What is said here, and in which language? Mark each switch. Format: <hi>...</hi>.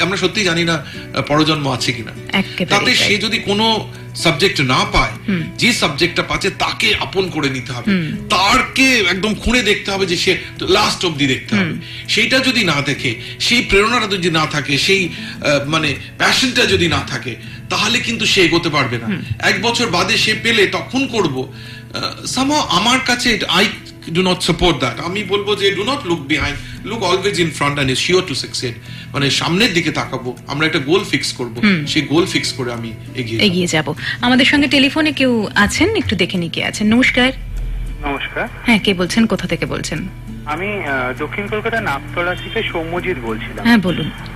<bn>আমরা সত্যি জানি না পরজন্ম আছে কিনা। তাতে সে যদি কোনো সাবজেক্ট না পায়, যে সাবজেক্টটা পাচ্ছে তাকে আপন করে নিতে হবে, তারকে একদম খুঁড়ে দেখতে হবে, যে সে লাস্ট অবধি দেখতে হবে। সেইটা যদি না দেখে, সেই প্রেরণাটা যদি না থাকে, সেই মানে প্যাশনটা যদি না থাকে, তাহলে কিন্তু সে এগোতে পারবে না। 1 বছর বাদে সে পেলে তখন করবো।</bn> <en>somehow</en> <bn>আমার কাছে</bn> <en>I do not support that.</en> <bn>আমি বলবো যে</bn> <en>do not look behind, look always in front and is sure to succeed.</en> <bn>মানে সামনের দিকে তাকাবো, আমরা একটা গোল ফিক্স করব, সেই গোল ফিক্স করে আমি এগিয়ে যাব। আমাদের সঙ্গে টেলিফোনে কেউ আছেন, একটু দেখে নিয়ে কে আছেন। নমস্কার। নমস্কার। হ্যাঁ, কে বলছেন, কোথা থেকে বলছেন? আমি দক্ষিণ কলকাতা নাকতলা থেকে সৌম্যজিৎ বলছিলাম। হ্যাঁ, বলুন।</bn>